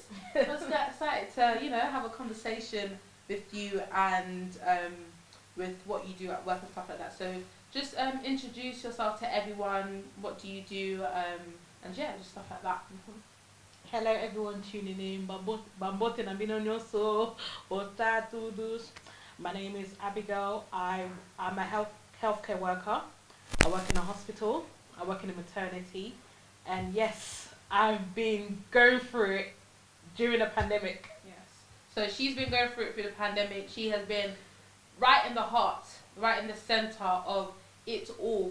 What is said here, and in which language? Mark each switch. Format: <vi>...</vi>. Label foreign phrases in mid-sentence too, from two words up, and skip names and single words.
<en>Let's get excited to, have a conversation with you and with what you do at work and stuff like that. So just introduce yourself to everyone. What do you do? And yeah, just stuff like that. Hello everyone tuning in.</en> <ln>Bambote na binonyoso ota tudus.</ln> <en>My name is Abigail. I'm a healthcare worker. I work in a hospital. I work in a maternity. And yes, I've been going through it during the pandemic. Yes. So she's been going through it through the pandemic. She has been right in the heart, right in the center of it all.</en>